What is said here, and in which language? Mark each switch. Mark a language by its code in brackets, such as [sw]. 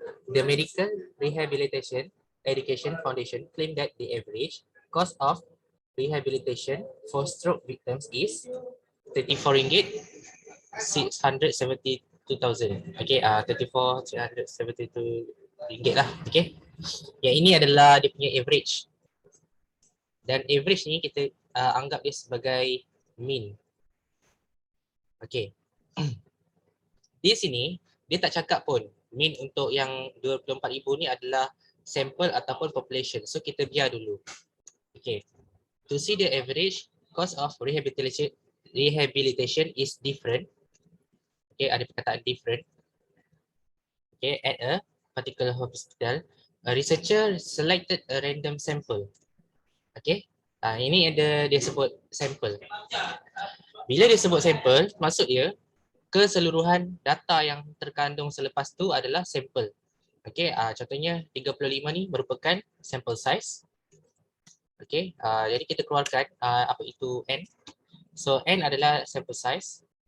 [en] The Medical Rehabilitation Education Foundation claim that the average cost of rehabilitation for stroke victims is RM34,672,000. [ms] Okey, 34,372 ringgit lah. Okey. Yang ini adalah dia punya average. Dan average ni kita anggap dia sebagai mean. Okey. Di sini dia tak cakap pun mean untuk yang 24,000 ni adalah sampel ataupun population. So kita biar dulu. Okey. [en] To see the average cost of rehabilitation is different. [ms] Okey, ada perkataan different. [en] Okay, at a particular hospital, a researcher selected a random sample. [ms] Okay, ini ada dia sebut sampel. Bila dia sebut sampel, maksud dia keseluruhan data yang terkandung selepas tu adalah sampel. Okay, contohnya 35 ni merupakan sample size. Okay, jadi kita keluarkan apa itu N. So N adalah sample size.